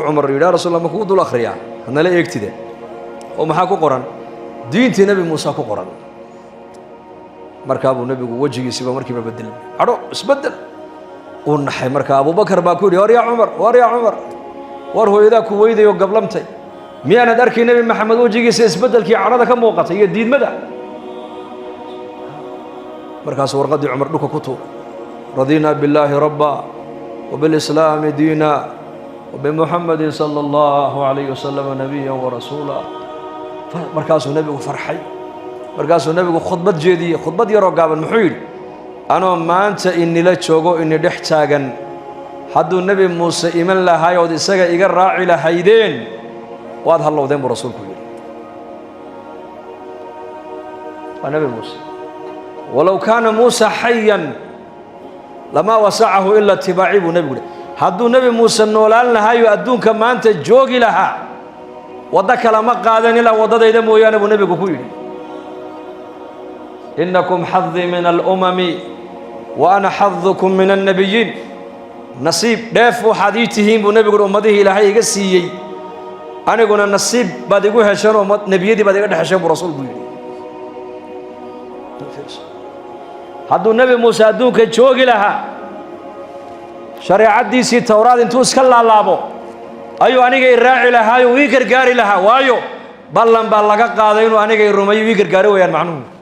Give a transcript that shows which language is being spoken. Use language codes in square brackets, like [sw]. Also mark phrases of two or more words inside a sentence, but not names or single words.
[so] Umar yiri rasuulullah ma ku dul akhriyaa hadna la eegtide oo maxaa ku qoran diintii nabi Muuse ku qoran markaa buu nabigu wajigiisa markiiba bedel ado isbedel oo naxay markaa Abu Bakar baa ku yiri war yaa Umar war hooyada ku weydayo gablamtay miyaanad arkay nabi maxamed wajigiisa isbedelkii carada ka muuqatay iyo diidmada markaas warqadii Umar dhulka ku tuur [ar] رضينا بالله ربا وبالإسلام دينا وبمحمد صلى الله عليه وسلم نبيا ورسولا [so] markaasuu nabigu farxay markaasuu nabigu khudbad jeediyay khudbad yar oo gaaban muxuu yiri anoo maanta inila joogo in dhex taagan hadduu nabi Muuse iman lahaay oo isaga iga raaci lahaydeen waad halowdeen buu rasuulku yiri nabi Muuse [ar] ولو كان موسى حيا لما وسعه إلا اتباعي [so] bu nabigu hadduu nabi Muuse noolaan lahaay oo adduunka maanta joogi lahaa wada kala ma qaadan ila wadadayda mooyaane buu nabigu ku yiri [ar] إنكم حظي من الأمم وأنا حظكم من النبيين [so] nasiib dheef waxaad ii tihiin buu nabigu ummadihii ilaahay iga siiyey aniguna nasiib baad igu heshaan oo nabiyadii baad iga dhaxasheen buu rasuulku yiri hadduu nabi Muuse adduunka joogi lahaa shariicadiisii tawraad intuu iska laalaabo ayuu aniga i raaci lahaa oo ii gargaari lahaa waayo ballan baa laga qaaday inuu aniga i rumeeyo ii gargaari wayaan macnuhu